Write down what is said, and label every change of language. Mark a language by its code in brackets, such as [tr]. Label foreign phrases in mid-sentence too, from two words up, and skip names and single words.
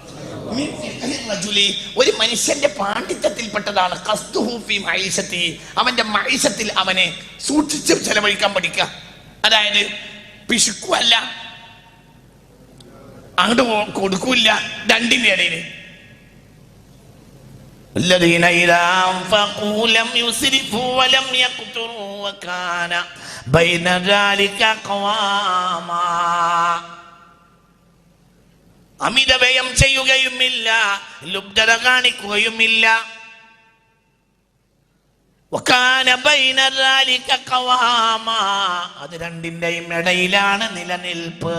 [ml] ഒരു മനുഷ്യന്റെ പാണ്ഡിത്യത്തിൽപ്പെട്ടതാണ് അവന്റെ മൈസത്തിൽ അവനെ സൂക്ഷിച്ച് ചെലവഴിക്കാൻ പഠിക്കുക. അതായത് പിശുക്കുമല്ല, അങ്ങോട്ട് കൊടുക്കൂല്ല, രണ്ടിന്റെ ഇടയിൽ. [ar] الذين إذا أنفقوا لم يسرفوا ولم يقتروا وكان بين ذلك قواما. [ml] അമിതവ്യയം ചെയ്യുകയുമില്ല, ലുബ്ധത കാണിക്കുകയുമില്ല. [ar] وكان بين ذلك قواما, [ml] അത് രണ്ടിന്റെയും ഇടയിലാണ് നിലനിൽപ്പ്.